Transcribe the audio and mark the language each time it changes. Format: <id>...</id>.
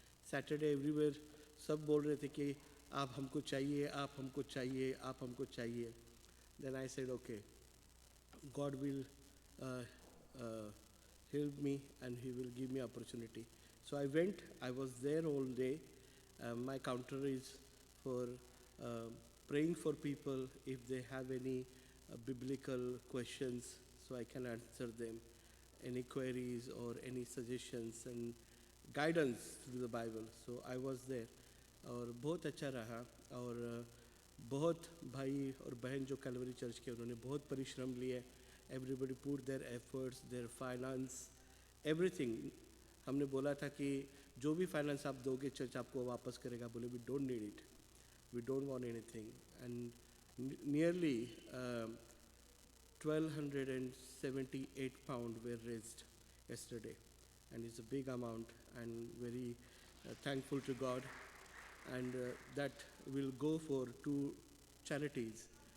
<en>Saturday everywhere,</en> <hi>सब बोल रहे थे कि आप हमको चाहिए, आप हमको चाहिए, आप हमको चाहिए.</hi> <en>Then I said, okay, God will uh, uh, help me and He will give me opportunity. So I went. I was there all day. My counter is for praying for people if they have any biblical questions, so I can answer them. Any queries or any suggestions and guidance through the Bible. So I was there.</en> <hi>और बहुत अच्छा रहा और बहुत भाई और बहन जो कैलवरी चर्च के उन्होंने बहुत परिश्रम लिए.</hi> <en>Everybody put their efforts, their finance, everything.</en> <hi>हमने बोला था कि जो भी फाइनेंस आप दोगे चर्च आपको वापस करेगा. बोले</hi> <en>We don't need it, we don't want anything. And nearly 1278 pound were raised yesterday, and it's a big amount and very thankful to God. And that will go for two charities.</en>